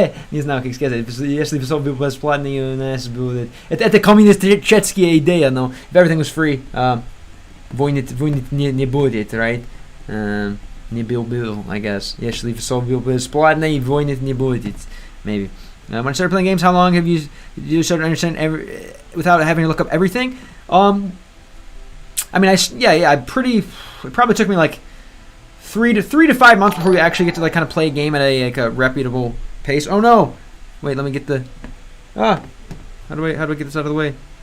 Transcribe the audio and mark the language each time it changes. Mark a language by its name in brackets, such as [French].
[Russian] не знаю, как сказать. Если все был бесплатный, у нас будет... Это коммунистическая идея, но [English] if everything was free, [Russian] войны не будет, [English] right? [Russian] Не был, [English] I guess. [Russian] Если все был бесплатный, войны не будет, [English] maybe. When I started playing games, how long have you started to understand without having to look up everything? I mean, it probably took me like 3 to 5 months before we actually get to like kind of play a game at a reputable pace. Oh no! Wait, let me get the how do I get this out of the way?